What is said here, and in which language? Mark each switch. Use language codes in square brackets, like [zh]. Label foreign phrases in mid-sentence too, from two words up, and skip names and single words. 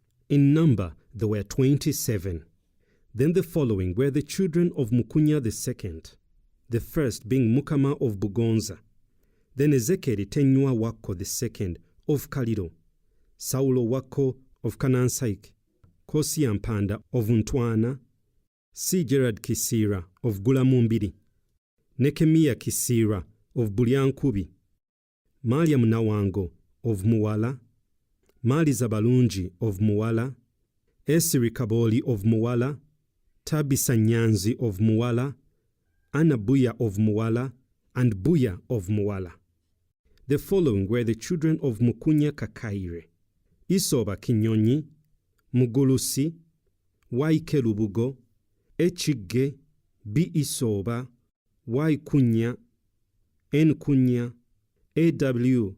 [en] In number, there were 27. Then the following were the children of Mukunya II, the first being Mukama of Bugonza, then Ezekeri Tenywa Wako II of Kaliro, Saulo Wako of Kanansaik, Kosi Ampanda of Untwana, C. Gerard Kisira of Gulamumbiri, Nekemia Kisira of Bulyankubi, Mariam Nawango of Muwala, Mali Zabalunji of Muwala, Esiri Kaboli of Muwala, Tabi Sanyanzi of Muwala, Anna Buya of Muwala, and Buya of Muwala. The following were the children of Mukunya Kakaire: Isoba Kinyonyi, Mugulusi, Waike Lubogo, Echige, Bi Isoba, Y Kunya, N Kunya, A.W.